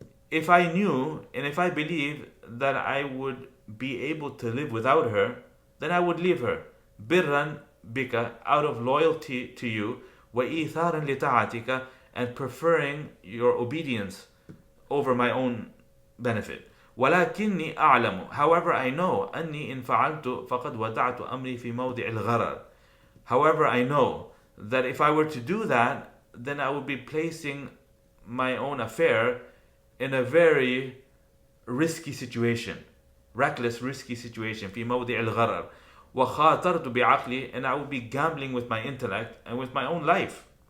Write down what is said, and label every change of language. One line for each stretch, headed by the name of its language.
English: If I knew and if I believed that I would be able to live without her, then I would leave her.
Arabic: برا بك,
English: out of loyalty to you,
Arabic: وإيثارا لطاعتك,
English: and preferring your obedience over my own benefit.
Arabic: ولكني أعلم,
English: however I know,
Arabic: أني إن فعلت فقد وضعت أمري في موضع الغرر.
English: However I know that if I were to do that, then I would be placing my own affair in a very risky situation, reckless, risky situation,
Arabic: في موضع الغرر. وخاطرت بعقلي,
English: and I would be gambling with my intellect and with my own life.